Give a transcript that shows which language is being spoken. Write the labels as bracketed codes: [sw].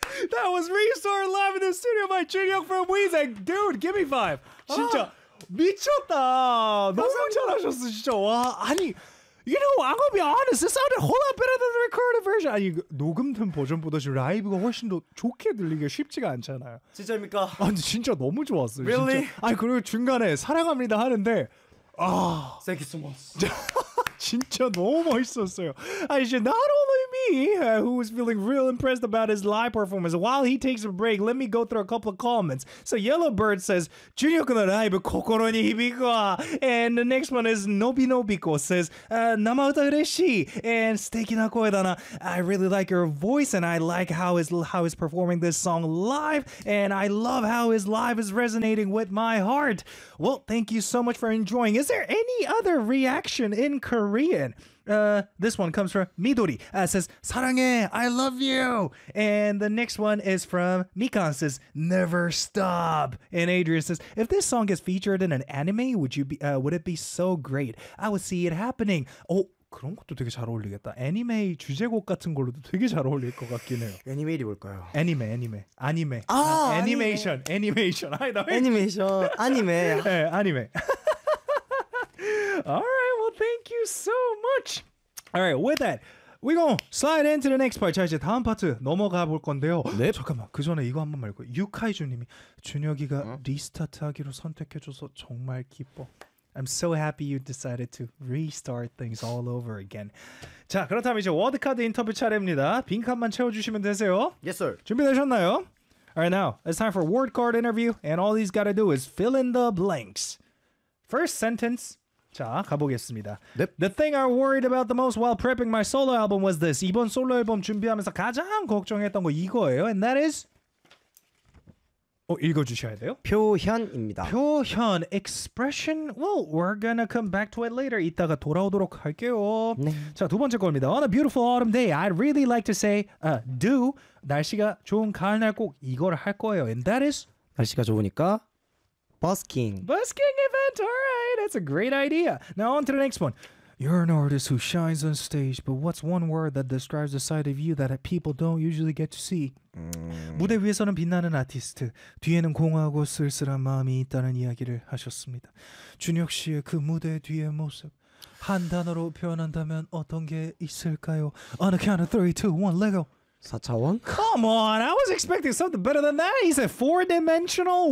[en] That was Restore live in the studio by Junio from Weezer. Dude, give me five. [ko] 진짜 미쳤다. 너무 잘하셨어, 진짜. 와, 아니. [en] You know, I'm gonna be honest. It sounded a whole lot better than the recorded version. [ko] 아니, 녹음된 버전보다 지금 라이브가 훨씬 더 좋게 들리기가 쉽지가 않잖아요. 진짜입니까? 아니, 진짜 너무 좋았어요. [en] Really? [ko] 진짜. 아니, 그리고 중간에 사랑합니다 하는데, 아. [en] Thank you so much. [ko] 진짜 너무 멋있었어요. 아니, 이제 [en] not only me, who was feeling real impressed about his live performance. While he takes a break, let me go through a couple of comments. So Yellowbird says, [ja] "Junio-kun no raibu kokoro ni hibiku wa." [en] And the next one is Nobinobiko says, [ja] "Nama uta ureshii [en] and [ja] suteki na koe da na. [en] I really like your voice and I like how he's performing this song live and I love how his live is resonating with my heart." Well, thank you so much for enjoying. Is there any other reaction in Korean? This one comes from Midori. Says, [ko] "사랑해, [en] I love you." And the next one is from Mikan. Says, "Never stop." And Adrian says, "If this song is featured in an anime, would it be so great? I would see it happening." [ko] Oh, 그런 것도 되게 잘 어울리겠다. 애니메 주제곡 같은 걸로도 되게 잘 어울릴 것 같긴 해요. 애니메이 볼까요? 애니메. 아, 애니메이션. 애니메이션. 애니메이션. 애니메. 예, 애니메. [en] All right, well, thank you so much. All right, with that, we're going to slide into the next part. [ko] 자, 이제 다음 파트 넘어가 볼 건데요. 네. 잠깐만, 그 전에 이거 한 번 말고. 유카이주 님이 준혁이가 리스타트 하기로 선택해줘서 정말 기뻐. [en] I'm so happy you decided to restart things all over again. [ko] 자, 그렇다면 이제 워드카드 인터뷰 차례입니다. 빈칸만 채워주시면 되세요. [en] Yes, sir. [ko] 준비되셨나요? [en] All right, now, it's time for word card interview, and all he's got to do is fill in the blanks. First sentence. [ko] 자, 가보겠습니다. [en] Yep. The thing I worried about the most while prepping my solo album was this. [ko] 이번 솔로 앨범 준비하면서 가장 걱정했던 거 이거예요. [en] And that is? [ko] 읽어주셔야 돼요. 표현입니다. 표현, expression. [en] Well, we're gonna come back to it later. [ko] 이따가 돌아오도록 할게요. 네. 자, 두 번째 거입니다. [en] On a beautiful autumn day, I'd really like to say, do. [ko] 날씨가 좋은 가을날 꼭 이걸 할 거예요. [en] And that is? [ko] 날씨가 좋으니까. Busking. [en] Busking event, all right. That's a great idea. Now on to the next one. You're an artist who shines on stage, but what's one word that describes the side of you that people don't usually get to see? [ko] 무대 위에서는 빛나는 아티스트, 뒤에는 공허하고 쓸쓸한 마음이 있다는 이야기를 하셨습니다. 준혁 씨의 그 무대 뒤의 모습, 한 단어로 표현한다면 어떤 게 있을까요? [en] On a count of three, two, one, let go. [ko] 4차원? [en] Come on, I was expecting something better than that. He said four-dimensional?